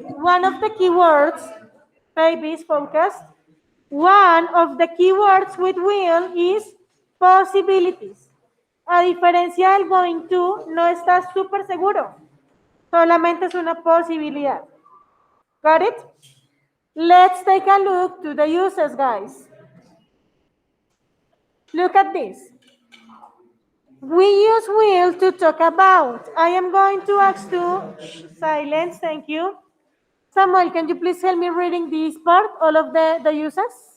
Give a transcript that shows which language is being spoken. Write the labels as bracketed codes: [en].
[en] One of the keywords, babies, focus. One of the keywords with will is possibilities. [es] A diferencia del going to, no estás súper seguro. Solamente es una posibilidad. [en] Got it? Let's take a look to the uses, guys. Look at this. We use will to talk about. I am going to ask to silence, thank you. Samuel, can you please help me reading this part, all of the uses?